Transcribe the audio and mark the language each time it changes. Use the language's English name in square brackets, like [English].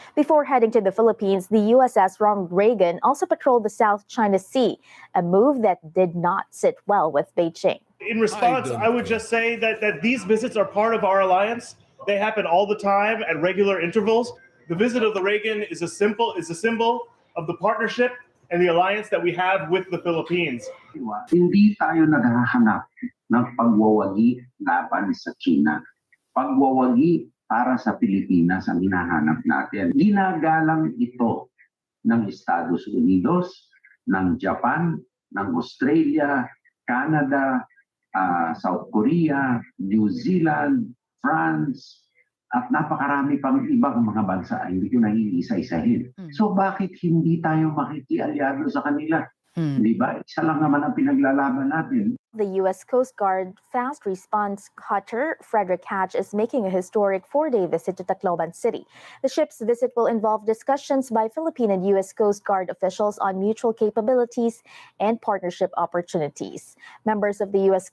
[English] Before heading to the Philippines, the USS Ronald Reagan also patrolled the South China Sea, a move that did not sit well with Beijing. In response, I would just say that these visits are part of our alliance. They happen all the time at regular intervals. The visit of the Reagan is a symbol of the partnership and the alliance that we have with the Philippines. [Filipino] Hindi tayo naghahanap ng pagwawagi laban sa China. Pagwawagi para sa Pilipinas ang hinahanap natin. Ginagalang ito ng Estados Unidos, ng Japan, ng Australia, Canada, South Korea, New Zealand, France, at napakarami pang ibang mga bansa, hindi ko naiisa-isahin. So bakit hindi tayo makikialyado sa kanila? Di ba? Isa lang naman ang pinaglalaban natin. [English] The U.S. Coast Guard Fast Response Cutter Frederick Hatch is making a historic 4-day visit to Tacloban City. The ship's visit will involve discussions by Philippine and U.S. Coast Guard officials on mutual capabilities and partnership opportunities. Members of the U.S.